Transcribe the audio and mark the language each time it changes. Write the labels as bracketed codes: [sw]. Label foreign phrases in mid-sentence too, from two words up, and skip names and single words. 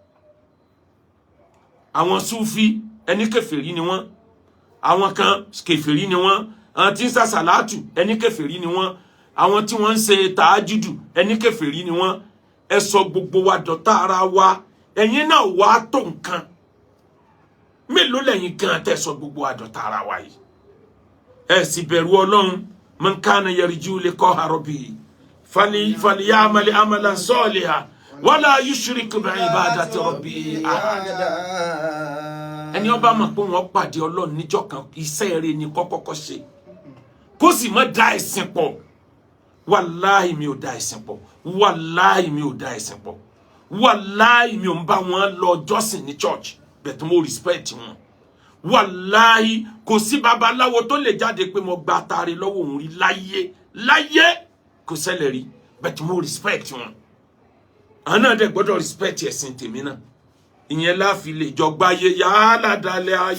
[yo] àwọn Sufi ẹni kèfèrí ni wọ́n àwọn kan kèfèrí ni wọ́n àwọn tí ń sa sàlátù ẹni kèfèrí ni wọ́n àwọn tí wọ́n ń ṣe tàájùdù ẹni kèfèrí ni wọ́n ẹ sọ gbogbo wa dọ̀tá ara wa ẹ̀yin náà wá tó nǹkan mélòó lẹ́yìn gan tẹ́ sọ gbogbo wa dọ̀tá ara wa yìí ẹ sì bẹ̀rù Ọlọ́run [ar] من كان يرجو لقاء ربه فليعمل عملا صالحا ولا يشرك بعبادة ربه أحدا [yo] ẹni ó bá mọ̀ pé wọ́n pàdé Ọlọ́run níjọ́ kan iṣẹ́ rere ni kọ́kọ́kọ́ ṣe kó sì má dá ẹ̀sìn pọ̀ wàláhì mi ò dá ẹ̀sìn pọ̀ wàláhì mi ò dá ẹ̀sìn pọ̀ wàláhì mi ò ń bá wọn lọ jọ́sìn ní church but mo respect wọn wàláhì kò sí babaláwo tó lè jáde pé mo gba atare lọ́wọ́ òun rí láyé kò ṣẹlẹ̀ rí but mo respect wọn àwọn náà dẹ̀ gbọ́dọ̀ respect ẹ̀sìn tèmi náà ìyẹn láfi lè jọ gbáyé yálà dalẹ̀ ayé.